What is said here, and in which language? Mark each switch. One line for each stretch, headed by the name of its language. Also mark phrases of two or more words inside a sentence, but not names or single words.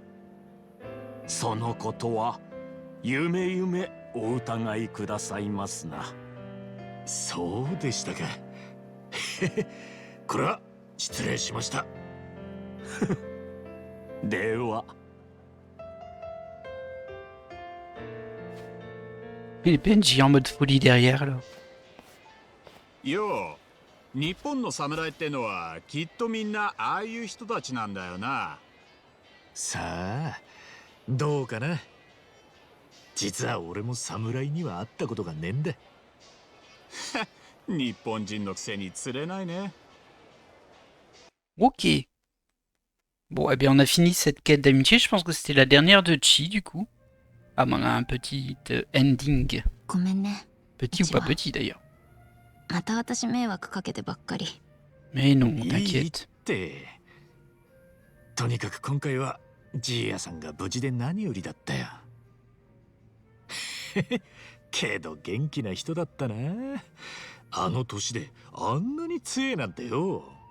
Japanese: そのことは夢夢お疑いくださいますな。そうでしたか。これは失礼しました。では。
French: Et les PNJ en mode folie derrière là.
Japanese: よう、日本の侍ってのはきっとみんなああいう人たちなんだよな。さあ、どうかな。実は俺も侍には会ったことがねえんだ。日本人のくせに釣れないね。
French: Ok. Bon, eh bien, on a fini cette quête d'amitié. Je pense que c'était la dernière de Chi, du coup. Ah, mais on a un petit ending.
Japanese: ごめんね。
French: Petit ou pas petit, d'ailleurs.
Japanese: また私迷惑かけてばっかり。
French: Mais non,
Japanese: いいっ
French: t'inquiète.
Japanese: て。とにかく今回はジーヤさんが無事で何よりだったよ。けど元気な人だったな。あの年であんなに強えなんてよ。